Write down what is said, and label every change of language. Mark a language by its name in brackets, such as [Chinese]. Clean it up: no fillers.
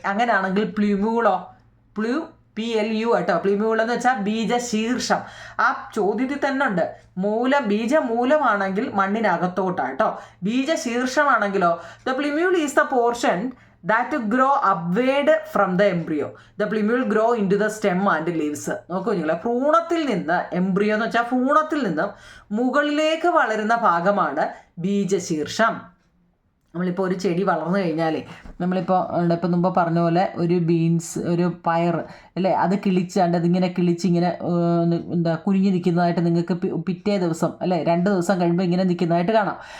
[Malayalam] അങ്ങനെയാണെങ്കിൽ പ്ലിമ്യൂളോ? PLU കേട്ടോ. Plumule എന്ന് വെച്ചാൽ ബീജശീർഷം. ആ ചോദ്യത്തിൽ തന്നെ ഉണ്ട്. ബീജമൂലമാണെങ്കിൽ മണ്ണിനകത്തോട്ടാണ് കേട്ടോ. ബീജശീർഷമാണെങ്കിലോ [English] The plumule is the portion that grow upward from the embryo. The plumule grow into the stem and leaves. [Malayalam] നോക്കൂ നിങ്ങൾ, ഭ്രൂണത്തിൽ നിന്ന്, എംബ്രിയോ എന്ന് വെച്ചാൽ ഭ്രൂണത്തിൽ നിന്നും മുകളിലേക്ക് വളരുന്ന ഭാഗമാണ് ബീജശീർഷം. നമ്മളിപ്പോൾ ഒരു ചെടി വളർന്നു കഴിഞ്ഞാൽ നമ്മളിപ്പോൾ മുമ്പ് പറഞ്ഞ പോലെ ഒരു ബീൻസ്, ഒരു പയർ അല്ലേ, അത് കിളിച്ചാണ്ട് അതിങ്ങനെ കിളിച്ചിങ്ങനെ കുനിഞ്ഞ് നിൽക്കുന്നതായിട്ട് നിങ്ങൾക്ക് പിറ്റേ ദിവസം അല്ലേ 2 ദിവസം കഴിയുമ്പോൾ ഇങ്ങനെ നിൽക്കുന്നതായിട്ട് കാണാം.